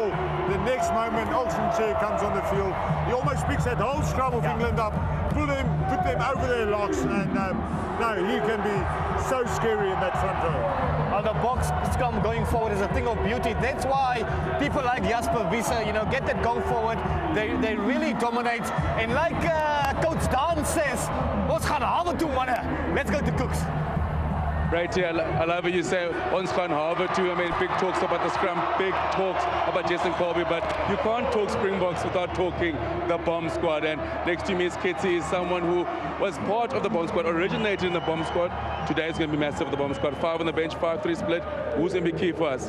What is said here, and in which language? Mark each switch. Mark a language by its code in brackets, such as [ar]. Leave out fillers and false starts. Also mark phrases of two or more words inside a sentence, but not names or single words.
[en] The next moment, Oxenchair comes on the field. He almost picks that whole scrum of England up, put them over their locks, and no, he can be so scary in that front row. The box scrum going forward is a thing of beauty. That's why people like Jasper Wiese, get that go forward. They really dominate. And like Coach Dan says, [af] ons gaan hawe toe, manne. [en] Let's go to Cooks. Right here, I love what you say, [af] ons gaan hawe too. [en] I mean, big talks about the scrum, big talks about Jason Colby, but you can't talk Springboks without talking the bomb squad. And next to me is Kitty, is someone who was part of the bomb squad, originated in the bomb squad. Today is going to be massive for the bomb squad. 5 on the bench, 5-3 split. Who's going to be key for us?